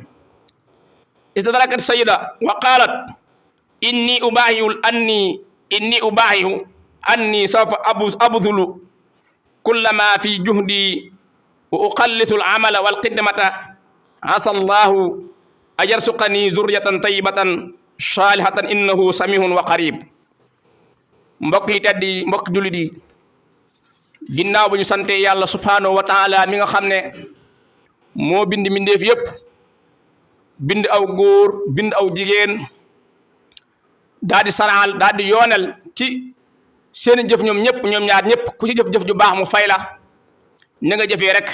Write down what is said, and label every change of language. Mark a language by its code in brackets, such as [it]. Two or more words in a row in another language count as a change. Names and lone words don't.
[ar] استدركت السيدة وقالت: إني أباهي أني سوف أبذل كل ما في جهدي وأقلص العمل والخدمة، عسى الله أن يرزقني ذرية طيبة صالحة إنه سميع وقريب. [wo] mbokk yi tedd yi, mbokk jullit yi, ginnaaw bu ñu sante yàlla [ar] سبحانه وتعالى [wo] mi nga xam ne moo bind mbindeef yépp, bind aw góor bind aw jigéen, daal di saraal daal di yoonal ci seeni jëf ñoom ñëpp, ñoom ñaar ñëpp ku ci jëf-jëf ju baax mu fay la ni nga jëfee rek.